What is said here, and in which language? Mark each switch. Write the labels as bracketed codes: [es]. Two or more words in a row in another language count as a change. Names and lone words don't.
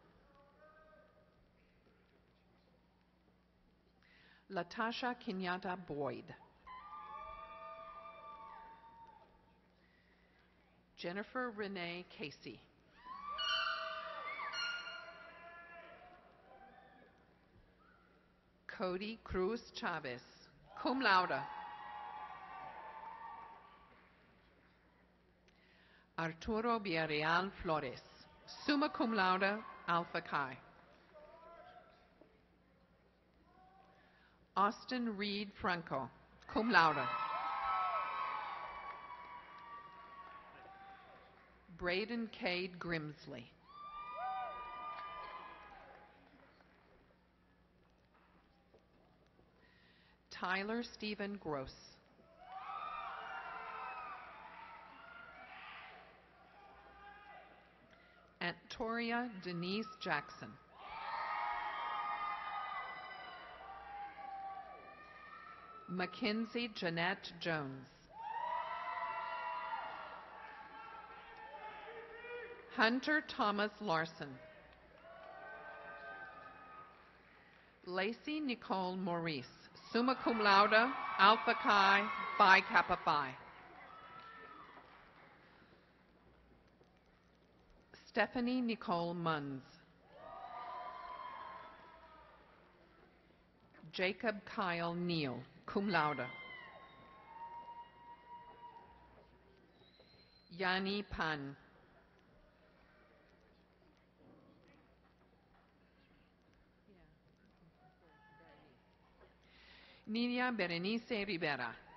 [en] Latasha Kenyatta Boyd. Jennifer Renee Casey. Cody Cruz Chavez, [la] cum laude. [en] Arturo Villarreal Flores, [la] summa cum laude, [en] Alpha Chi. Austin Reed Franco, [la] cum laude. [en] Braden Cade Grimsley. Tyler Stephen Gross. Antoria Denise Jackson. Mackenzie Jeanette Jones. Hunter Thomas Larson. Lacey Nicole Maurice, [la] Summa cum laude, Alpha Chi, Phi Kappa Phi. [en] Stephanie Nicole Munns. Jacob Kyle Neal, [la] cum laude. [en] Yani Pan. Niña Berenice Rivera.